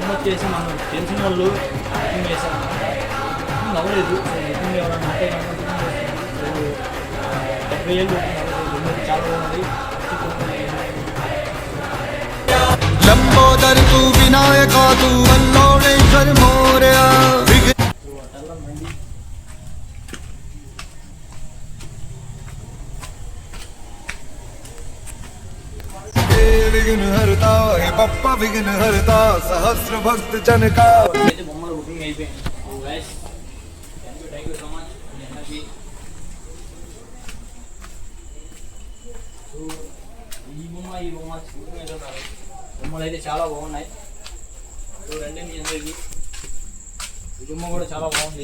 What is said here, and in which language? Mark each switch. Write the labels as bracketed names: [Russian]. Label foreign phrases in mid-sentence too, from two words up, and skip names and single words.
[Telugu] వచ్చేసి మనం తెలిసిన వాళ్ళు బుకింగ్ చేశారు బుకింగ్ అవ్వలేదు. సో బుకింగ్ ఎవరైనా ఉంటే కనుక బుకింగ్ చేస్తుంది. సో 70,000 చాలా బాగుంది. [Marathi] लंबोदर तू विनायका तू वल्लोळेश्वर मोरया विघ्न हरता हे बप्पा विघ्न हरता सहस्र भक्त जन का [Telugu] అయితే బొమ్మలు బుకింగ్ అయిపోయింది. [English] so guys thank you so much. [Telugu] సో ఈ బొమ్మ బుకింగ్ అయితే ఉన్నారు. బొమ్మలు అయితే చాలా బాగున్నాయి. చూడండి మీ అందరికీ ఈ బొమ్మ కూడా చాలా బాగుంది.